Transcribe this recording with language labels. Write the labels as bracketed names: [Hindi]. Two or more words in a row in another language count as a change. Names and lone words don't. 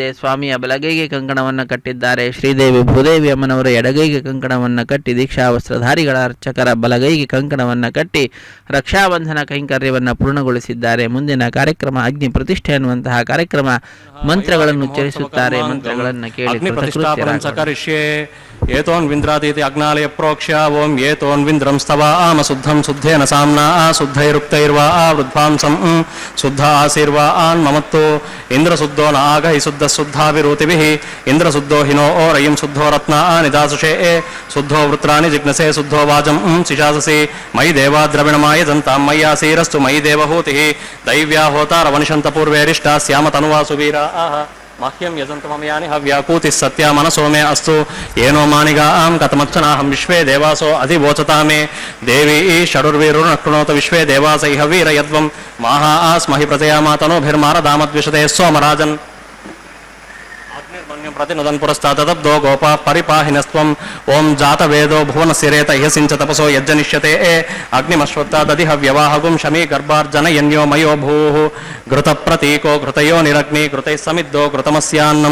[Kannada] ಸ್ವಾಮಿಯ ಬಲಗೈಗೆ ಕಂಕಣವನ್ನು ಕಟ್ಟಿದ್ದಾರೆ. ಶ್ರೀದೇವಿ ಭೂದೇವಿ ಅಮ್ಮನವರ ಎಡಗೈಗೆ ಕಂಕಣವನ್ನು ಕಟ್ಟಿ, ದೀಕ್ಷಾ ವಸ್ತ್ರಧಾರಿಗಳ ಅರ್ಚಕರ ಬಲಗೈಗೆ ಕಂಕಣವನ್ನು ಕಟ್ಟಿ ರಕ್ಷಾಬಂಧನ ಕೈಂಕರ್ಯವನ್ನು ಪೂರ್ಣಗೊಳಿಸಿದ್ದಾರೆ. ಮುಂದಿನ ಕಾರ್ಯಕ್ರಮ ಅಗ್ನಿ ಪ್ರತಿಷ್ಠೆ ಅನ್ನುವಂತಹ ಕಾರ್ಯಕ್ರಮ. ಮಂತ್ರಗಳನ್ನು ಉಚ್ಚರಿಸುತ್ತಾರೆ. ಮಂತ್ರಗಳನ್ನು ಕೇಳಿ [Sanskrit] ಏತೋನ್ವಿಂದ್ರಾತೀತಿ ಅಗ್ನಾಲಯ ಪ್ರೋಕ್ಷ್ಯ ಓಂ ಏತೋನ್ವಿಂದ್ರಂ ಸ್ತವ ಆಮ ಶುದ್ಧಂ ಶುದ್ಧೇನ ಸಾಮ್ನಾ ಶುದ್ಧೈರುಕ್ತೈರ್ವಾ ವೃದ್ಧಾಂಸಂ ಶುದ್ಧ ಆಸೀರ್ವಾ ಮಮತ್ತೋ ಇಂದ್ರಶುದ್ಧೋ ನಾಗಹಿ ಶುದ್ಧ ಶುದ್ಧಾಭಿರೂತಿಭಿಃ ಇಂದ್ರಶುದ್ಧೋ ಹಿನೋ ರಯಿಂ ಶುದ್ಧೋ ರತ್ನಾ ನಿದಾಸುಷೇ ಶುದ್ಧೋ ವೃತ್ರಾಣಿ ಜಿಗ್ನಸೆ ಶುದ್ಧೋ ವಾಚಂ ಶಿಶಾಸಸಿ ಮಯಿ ದೇವಾ ದ್ರವಿಣಮಾಯ ಜಂತಾಂ ಮಯ್ಯಾಸೀರಸ್ತು ಮಯಿ ದೇವಹೂತಿಃ ದೈವ್ಯಾ ಹೋತಾರವನಿಷಂತ ಪೂರ್ವೇರಿಷ್ಟಾ ಸ್ಯಾಮ ತನುವಾಸು ವೀರಾ ಮಹ್ಯಂ ಯಜಂತಮಯಾನಿ ಹವ್ಯಾಕೂತಿ ಸತ್ಯ ಮನಸೋ ಮೇ ಅಸ್ತು ಏನೋ ಮಾನಿಗಾಂ ಕಥಮಚ್ಚನಾಹಂ ವಿಶ್ವೇ ದೇವಾಸೋ ಅಧಿವೋಚತಾಮೇ ದೇವಿ ಷಡುರ್ವೀರುರ್ನ ಕೃಣೋತ ವಿಶ್ವೇ ದೇವಾಸೈ ಹವೀರ ಯದ್ವಂ ಮಾಹಾ ಆಸ್ಮಹಿ ಪ್ರಜಯಾ ಮಾತನೋಭಿರ್ಮಾರದಾಮದ್ವಿಷತೆ ಸೋಮರಾಜನ್ प्रतिनुदन् पुरस्तादब्दो गोपा परिपाहिनस्त्वं ओं जातवेदो भुवनसिरेत इहसिंच तपसो यज्जनिष्यते अग्निमश्वत्तादधिह व्यवाहगुं शमी गर्भार्जनयन्यो मयो भूः घृतप्रतीको घृतयो निरग्नि घृतैः समिद्धो घृतमस्यान्नं